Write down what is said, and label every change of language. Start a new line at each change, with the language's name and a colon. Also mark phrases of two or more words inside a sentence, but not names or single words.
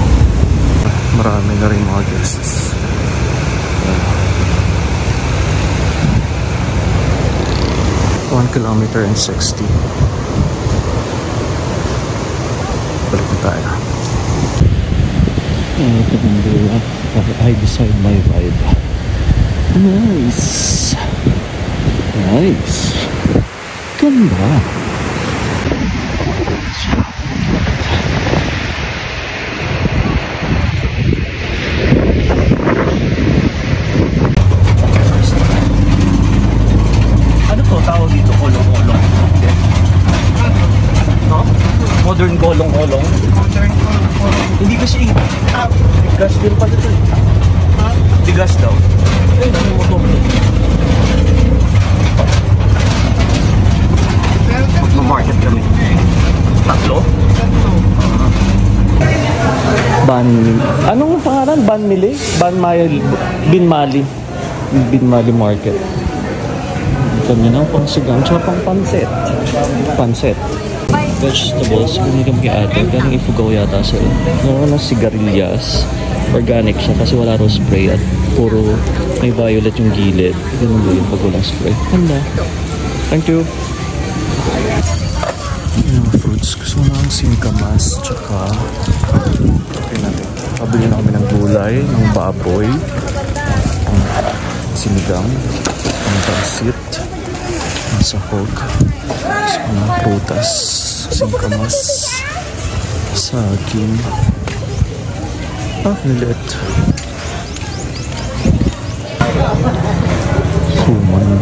Filipino: Marami na rin mga guests.
English: 1 kilometer and 60.
Filipino: Balik na tayo. Ito yung dula.
English: I decide my vibe. Nice. Nice.
Filipino: Ganda. Tawag dito, kolong-kolong. No? Modern kolong-kolong. Modern kolong-kolong. Hindi kasi gas din pa dito. Hindi gas daw. Ay, dami motor. Mag-market kami. Tatlo? Anong pangalan? Binmali. Binmali Market. Kami ng pangsigang tsaka pang panset. Vegetables, kung kami kay ate, galing Ifugao yata sila. Meron na sigarilyas, organic siya kasi wala raw spray at puro may violet yung gilid. Ganun ba yung pag walang spray? Ganda.
English: Thank you.
Filipino: Yung fruits, gusto mo ng singkamas tsaka okay natin. Pabili na kami ng gulay, ng baboy, ang sinigang, ang pansit, ang sahog, ang prutas, singkamas, saging, nilit, suman.